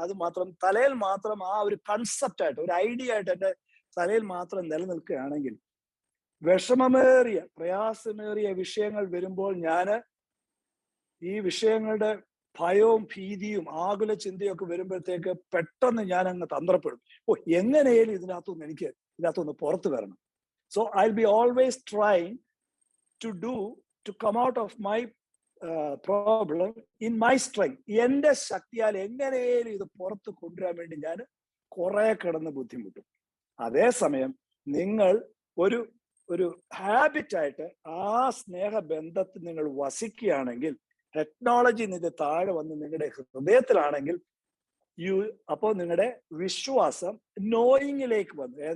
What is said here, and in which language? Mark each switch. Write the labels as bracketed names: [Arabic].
[Malayalam] അത് മാത്രം തലയിൽ മാത്രം ആ ഒരു കൺസെപ്റ്റ് ആയിട്ട്, ഒരു ഐഡിയ ആയിട്ട് എൻ്റെ തലയിൽ മാത്രം നിലനിൽക്കുകയാണെങ്കിൽ, വിഷമമേറിയ പ്രയാസമേറിയ വിഷയങ്ങൾ വരുമ്പോൾ ഞാൻ ഈ വിഷയങ്ങളുടെ ഭയവും ഭീതിയും ആകുല ചിന്തയും ഒക്കെ വരുമ്പോഴത്തേക്ക് പെട്ടെന്ന് ഞാൻ അങ്ങ് തന്ത്രപ്പെടും. എങ്ങനെയാലും ഇതിനകത്തുനിന്ന് പുറത്തു വരണം. [English] So I'll be always trying to come out of my problem in my strength. [Malayalam] എന്റെ ശക്തിയാൽ എങ്ങനെയാലും ഇത് പുറത്ത് കൊണ്ടുവരാൻ വേണ്ടി ഞാൻ കുറെ കിടന്ന് ബുദ്ധിമുട്ടും. അതേസമയം നിങ്ങൾ ഒരു ഹാബിറ്റായിട്ട് ആ സ്നേഹബന്ധത്തിൽ നിങ്ങൾ വസിക്കുകയാണെങ്കിൽ, ടെക്നോളജി ഇത് താഴെ വന്ന് നിങ്ങളുടെ ഹൃദയത്തിലാണെങ്കിൽ, അപ്പോൾ നിങ്ങളുടെ വിശ്വാസം നോയിങ്ങിലേക്ക് വന്നു.